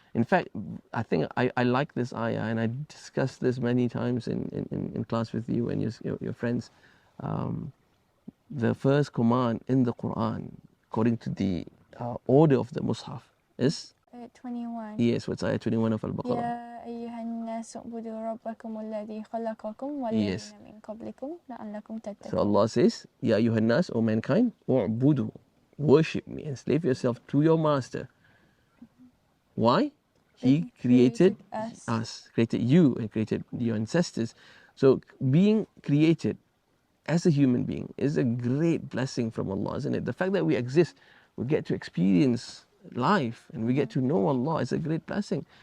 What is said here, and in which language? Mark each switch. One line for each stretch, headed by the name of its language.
English: In fact, I think I like this ayah, and I discussed this many times in class with you and your friends. The first command in the Quran, according to the order of the Mus'haf, is? Ayat 21. Yes, what's ayah 21 of Al-Baqarah?
Arabic: يا أيها الناس اعبدوا ربكم الذي خلقكم
English: Yes.
Arabic: والذين من قبلكم لعلكم
English: So
Arabic: تتقون.
English: Allah says, Ya ayyuhan nas, O mankind, u'budu, worship me, enslave yourself to your master. Why? He created us, created you, and created your ancestors. So being created as a human being is a great blessing from Allah, isn't it? The fact that we exist, we get to experience life and we get to know Allah is a great blessing.